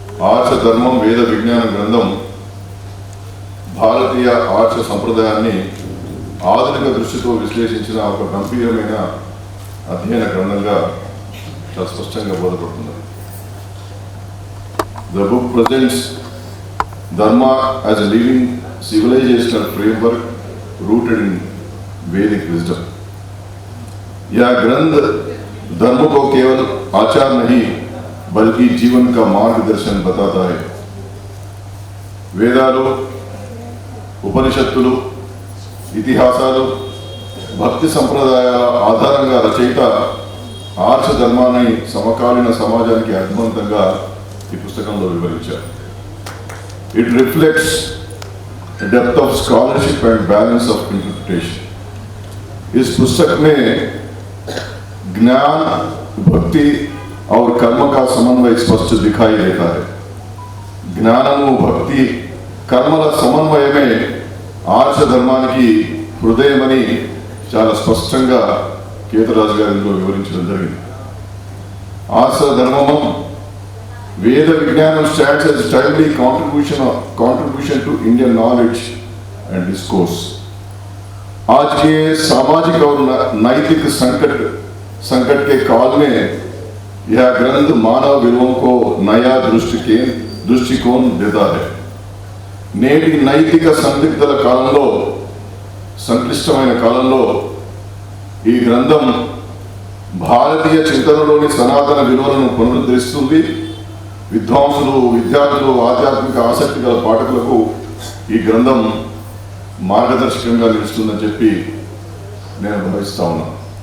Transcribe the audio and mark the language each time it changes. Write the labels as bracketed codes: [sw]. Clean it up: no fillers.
[te] ఆర్ష ధర్మం వేద విజ్ఞాన గ్రంథం భారతీయ ఆర్ష సంప్రదాయాన్ని ఆధునిక దృష్టితో విశ్లేషించిన ఒక గంభీరమైన అధ్యయన గ్రంథంగా చాలా స్పష్టంగా బోధపడుతుంది. [en] The book presents Dharma as a living civilizational framework rooted in Vedic wisdom. [hi] यह ग्रंथ धर्म को केवल आचार नहीं बल्कि जीवन का मार्गदर्शन बताता है. [te] వేదాలు, ఉపనిషత్తులు, ఇతిహాసాలు, భక్తి సంప్రదాయాల ఆధారంగా రచయిత ఆర్ష ధర్మాన్ని సమకాలీన సమాజానికి అర్థవంతంగా ఈ పుస్తకంలో వివరించారు. [en] It reflects depth of scholarship and balance of interpretation. [hi] इस पुस्तक में ज्ञान, भक्ति और कर्म का समन्वय स्पष्ट दिखाई देता है. [te] ज्ञानము, భక్తి, కర్మల సమన్వయమే ఆర్ష ధర్మానికి హృదయమని చాలా స్పష్టంగా కేతరాజు గారు ఇందులో వివరించడం జరిగింది. [en] Arsha Dharmamu Veda Vijnanam stands as a timely contribution to Indian knowledge and discourse. [hi] आज के सामाजिक और नैतिक संकट के काल में यह ग्रंथ मानव विలువों को नया दृष्टिकोण देता है. [te] నేటి నైతిక సందిగ్ధల కాలంలో, సంక్లిష్టమైన కాలంలో ఈ గ్రంథం భారతీయ చింతనలోని సనాతన విలువలను పునరుద్ధరిస్తుంది. విద్వాంసులు, విద్యార్థులు, ఆధ్యాత్మిక ఆసక్తి గల పాఠకులకు ఈ గ్రంథం మార్గదర్శకంగా నిలుస్తుందని చెప్పి నేను భావిస్తా ఉన్నాను.